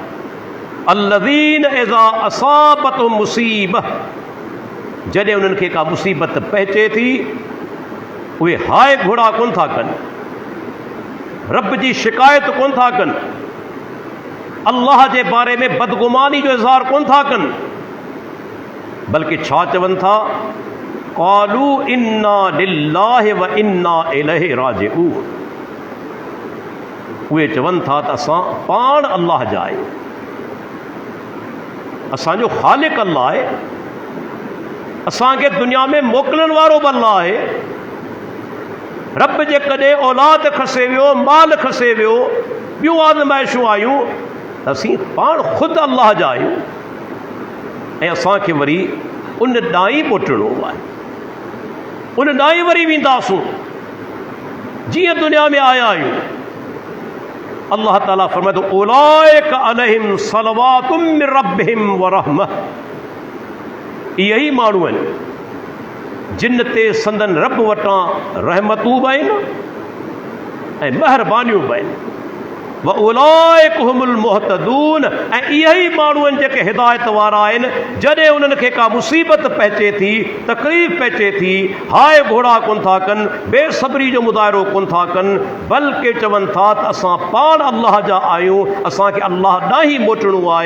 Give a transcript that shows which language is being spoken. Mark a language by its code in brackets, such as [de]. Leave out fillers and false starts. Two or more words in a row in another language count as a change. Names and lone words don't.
[ar] الذين إذا أصابتهم مصيبة, [sd] जॾहिं उन्हनि खे का मुसीबत पहुचे थी उहे हाय घोड़ा कोन था कनि, रब जी शिकायत कोन था कन, अल्लाह जे बारे में बदगुमानी जो इज़हार कोन था कन, बल्कि छा चवन था, [ar] قالوا إنا لله وإنا إليه راجعون. [sd] उहे चवन था त असां पाण अल्लाह जा आहियूं, असांजो ख़ालिक अल्लाह आहे, असांखे दुनिया में मोकिलण वारो बि अल्लाह आहे। रब जे कॾहिं औलाद खसे वियो, माल खसे वियो, ॿियूं आज़माइशूं आयूं, असीं पाण ख़ुदि अल्लाह जा आहियूं ऐं असांखे वरी उन ॾांहुं ई मोटिणो आहे, उन ॾांहुं ई वरी वेंदासूं जीअं दुनिया में आया आहियूं। अल्लाह ताला फरमाए थो, [ar] أولئك عليهم صلوات من ربهم ورحمة. [sd] इहे ई माण्हू आहिनि जिन ते संदन रब वटां रहमतूं बि आहिनि ऐं महिरबानियूं बि आहिनि। [ar] وأولئك هم المهتدون, [sd] ऐं इहे ई माण्हू आहिनि जेके हिदायत वारा आहिनि। जॾहिं उन्हनि खे का मुसीबत पहुचे थी, तकलीफ़ पहुचे थी, हाय घोड़ा कोन था कनि, बेसब्री जो मुज़ाहिरो कोन था कनि, बल्कि चवनि था त असां पाण अल्लाह जा आहियूं, असांखे अल्लाह ॾांहुं ई मोटिणो आहे।